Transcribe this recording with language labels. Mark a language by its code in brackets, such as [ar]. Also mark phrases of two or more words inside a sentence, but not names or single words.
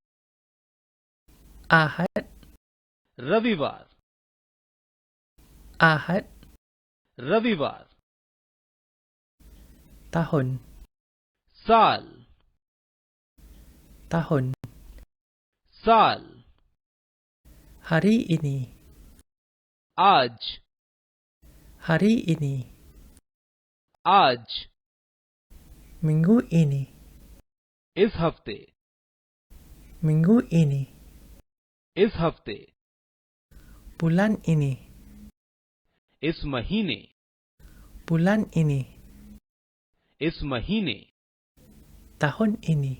[ms] Ahad, [hi] रविवार [ms] Ahad, [hi] रविवार [ms] Tahun, [hi] साल [ms] Tahun, [hi] साल [ms] Hari ini, [hi] आज [ms] Hari ini, [hi] आज [ms] Minggu ini, [hi] इस हफ्ते [ms] Minggu ini, [hi] इस हफ्ते [ms] Bulan ini, [hi] इस महीने [ms] Bulan ini, [hi] इस महीने [ms] Tahun ini,